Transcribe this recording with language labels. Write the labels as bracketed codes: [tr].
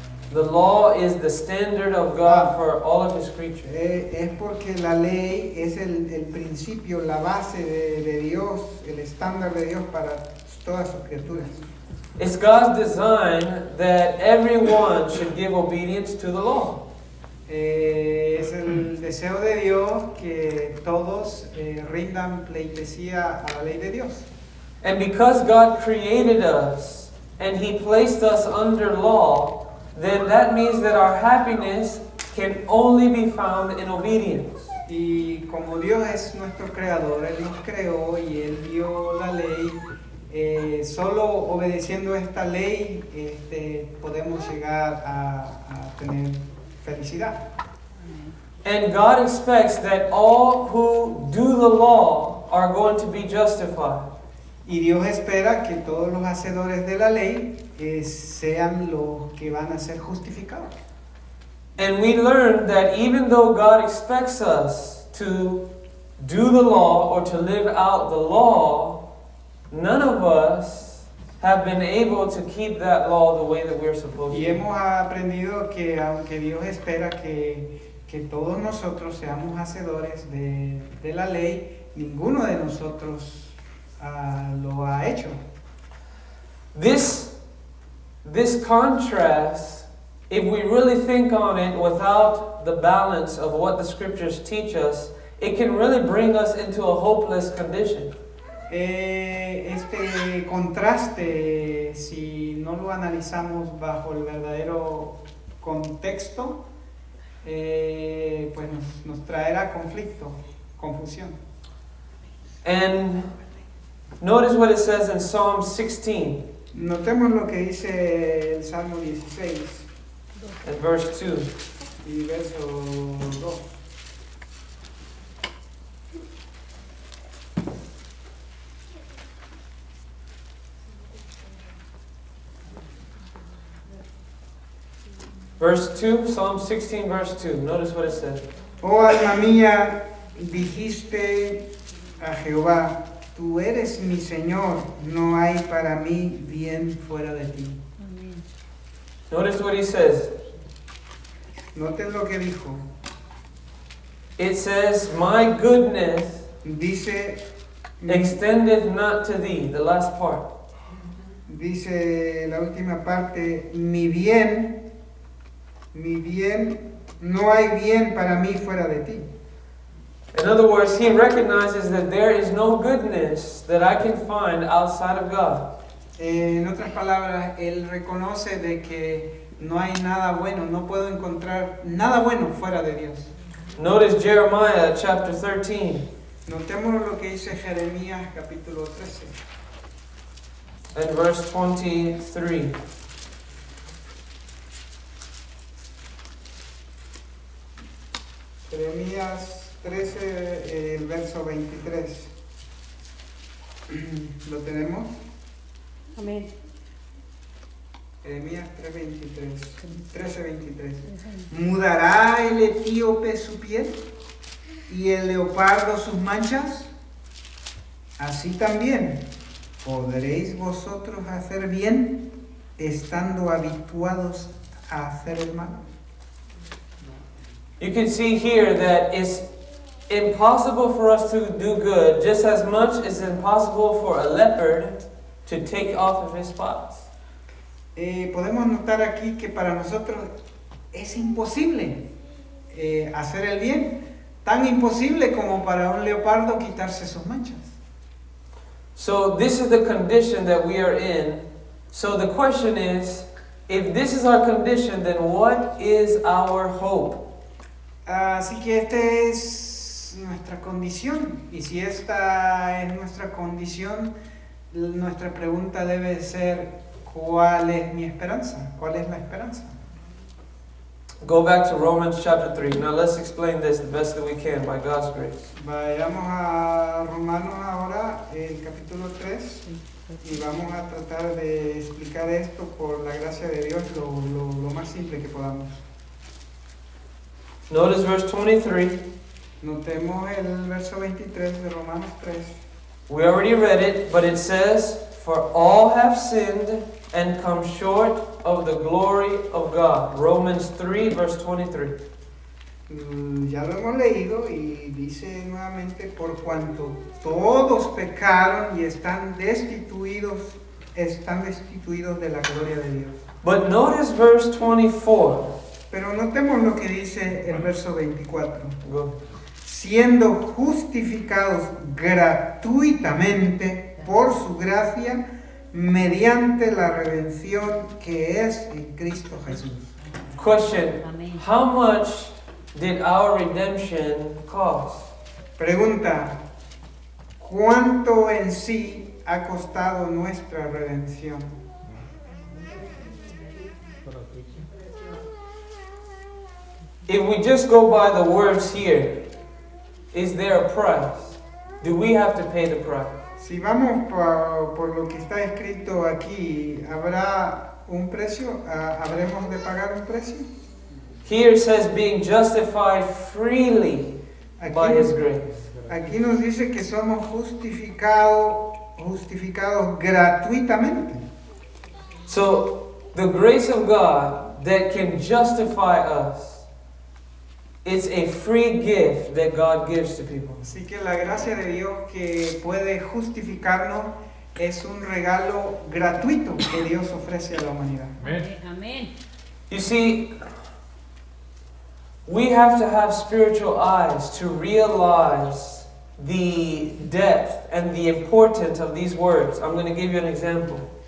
[en] The law is the standard of God for all of His creatures. [es] Es porque la ley es el principio, la base de Dios, el estándar de Dios para todas sus criaturas. [en] It's God's design that everyone should give obedience to the law. [es] Es el deseo de Dios que todos rindan pleitesía a la ley de Dios. [en] And because God created us and He placed us under law, then that means that our happiness can only be found in obedience. [es] Y como Dios es nuestro creador, Él nos creó y Él dio la ley, solo obedeciendo esta ley podemos llegar a tener felicidad. [en] And God expects that all who do the law are going to be justified. [es] Y Dios espera que todos los hacedores de la ley sean los que van a ser justificados. [en] And we learn that even though God expects us to do the law or to live out the law, none of us have been able to keep that law the way that we're supposed [es] Y [en] to. [es] hemos aprendido que aunque Dios espera que todos nosotros seamos hacedores de la ley, ninguno de nosotros lo ha hecho. [en] This contrast, if we really think on it without the balance of what the scriptures teach us, it can really bring us into a hopeless condition. [es] Este contraste, si no lo analizamos bajo el verdadero contexto, pues nos traerá conflicto, confusión. [en] And notice what it says in Psalm 16 [es] Notemos lo que dice el Salmo 16 [en] and verse 2. [es] y verso 2. [en] Verse 2, Psalm 16, verse 2. Notice what it says. [es] Oh alma mía, dijiste a Jehová, tú eres mi Señor, no hay para mí bien fuera de ti. Amén. [en] Notice what he says. [es] Noten lo que dijo. [en] It says, my goodness [es] Dice, [en] extendeth not to thee. The last part. [es] dice la última parte, mi bien, no hay bien para mí fuera de ti. [en] In other words, he recognizes that there is no goodness that I can find outside of God. [es] En otras palabras, él reconoce de que no hay nada bueno, no puedo encontrar nada bueno fuera de Dios. [en] Notice Jeremiah chapter 13 [es] Notemos lo que dice Jeremías capítulo 13. [en] and verse 23. [es] Jeremías 13, el verso 23. ¿Lo tenemos? Amén. Jeremías 13:23. ¿Mudará el etíope su piel y el leopardo sus manchas? Así también, ¿podréis vosotros hacer bien estando habituados a hacer el mal? [en] You can see here that it's impossible for us to do good just as much as it's impossible for a leopard to take off of his spots. [es] Podemos notar aquí que para nosotros es imposible hacer el bien, tan imposible como para un leopardo quitarse sus manchas. [en] So this is the condition that we are in. So the question is, if this is our condition, then what is our hope? [es] Así que esta es nuestra condición, y si esta es nuestra condición, nuestra pregunta debe ser, ¿cuál es mi esperanza? ¿Cuál es la esperanza? [en] Go back to Romans chapter 3. Now let's explain this the best that we can by God's grace. [es] Vayamos a Romanos ahora, el capítulo 3, y vamos a tratar de explicar esto por la gracia de Dios lo más simple que podamos. [en] Notice verse 23. [es] Notemos el verso 23 de Romanos 3. [en] We already read it, but it says, for all have sinned and come short of the glory of God. Romans 3, verse 23. [es] Ya lo hemos leído y dice nuevamente, por cuanto todos pecaron y están destituidos de la gloria de Dios. [en] But notice verse 24. [es] Pero notemos lo que dice el verso 24. [en] Go. [es] Siendo justificados gratuitamente por su gracia, mediante la redención que es en Cristo Jesús. [en] Question. [es] Amén. [en] How much did our redemption cost? [es] Pregunta, ¿cuánto en sí ha costado nuestra redención? [en] If we just go by the words here, is there a price? Do we have to pay the price? [es] Si vamos por lo que está escrito aquí, ¿habrá un precio? ¿Habremos de pagar un precio? [en] Here it says being justified freely by His grace. [es] Aquí nos dice que somos justificados gratuitamente. [en] So the grace of God that can justify us, it's a free gift that God gives to people. [es] Así que la gracia de Dios que puede justificarnos es un regalo gratuito que Dios ofrece a la humanidad. Amén. [en] You see, we have to have spiritual eyes to realize the depth and the importance of these words. I'm going to give you an example.